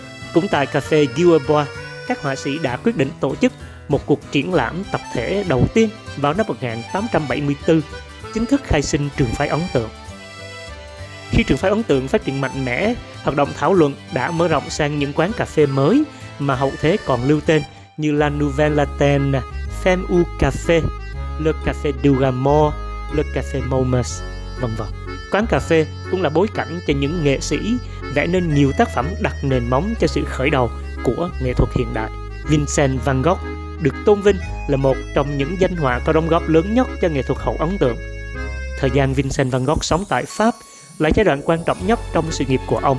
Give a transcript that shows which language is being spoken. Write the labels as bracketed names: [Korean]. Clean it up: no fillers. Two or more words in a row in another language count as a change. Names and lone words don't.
[Vietnamese] Cũng tại cà phê Guillerbois, các họa sĩ đã quyết định tổ chức một cuộc triển lãm tập thể đầu tiên vào năm 1874, chính thức khai sinh trường phái ấn tượng. Khi trường phái ấn tượng phát triển mạnh mẽ, hoạt động thảo luận đã mở rộng sang những quán cà phê mới mà hậu thế còn lưu tên như La Nouvelle Athènes, Femme au Café, Le Café du Gaumont, Le Café Momus, vân vân. Quán cà phê cũng là bối cảnh cho những nghệ sĩ vẽ nên nhiều tác phẩm đặt nền móng cho sự khởi đầu của nghệ thuật hiện đại. Vincent van Gogh được tôn vinh là một trong những danh họa có đóng góp lớn nhất cho nghệ thuật hậu ấn tượng. Thời gian Vincent van Gogh sống tại Pháp là giai đoạn quan trọng nhất trong sự nghiệp của ông.